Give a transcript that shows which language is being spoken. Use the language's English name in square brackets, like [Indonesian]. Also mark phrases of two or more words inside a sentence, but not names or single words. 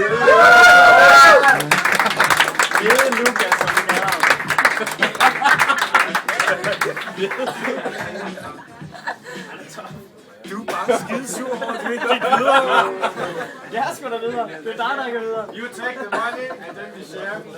[Danish] Lukas, som vi kalder ham. Du er bare skidesur over, at du ikke gik videre. Jeg er sgu da videre. Det er dig, der ikke er videre. [English] You take the money, and then we share.